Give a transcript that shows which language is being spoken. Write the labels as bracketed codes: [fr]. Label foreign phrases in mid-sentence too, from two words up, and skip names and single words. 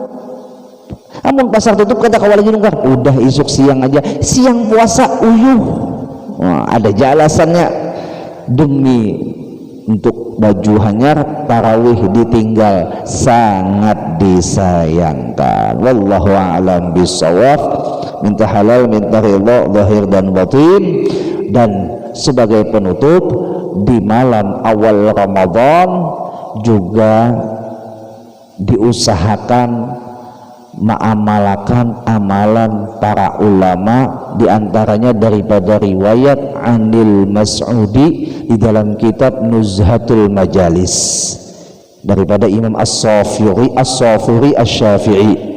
[bjn] Amun pasar tutup kata kawal lagi nukar, udah isuk siang aja, siang puasa uyuh. [id] Wah, ada jelasannya. Demi untuk baju hanyar tarawih ditinggal, sangat disayangkan. [ar] والله أعلم بالصواب. [id] Minta halal, minta ridha zahir dan batin. Dan sebagai penutup, di malam awal Ramadan juga diusahakan mengamalkan amalan para ulama, diantaranya daripada riwayat Anil Mas'udi di dalam kitab Nuzhatul Majalis daripada Imam As-Safuri Asy-Syafi'i.